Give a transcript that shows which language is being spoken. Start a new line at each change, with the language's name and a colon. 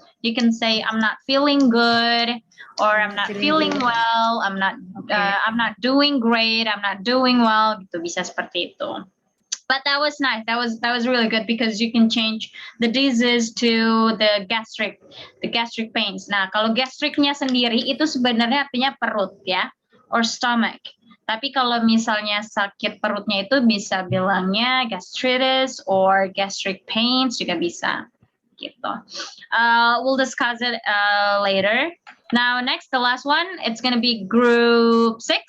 English: You can say I'm not feeling good, or I'm not feeling well, I'm not doing great, I'm not doing well,
Indonesian: gitu bisa seperti itu.
English: But that was nice. That was really good because you can change the disease to the gastric pains.
Indonesian: Nah, kalau gastricnya sendiri itu sebenarnya artinya perut ya,
English: or stomach.
Indonesian: Tapi kalau misalnya sakit perutnya itu bisa bilangnya
English: gastritis or gastric pains
Indonesian: juga bisa. Gitu.
English: We'll discuss it later. Now, next, the last one, it's gonna be group 6.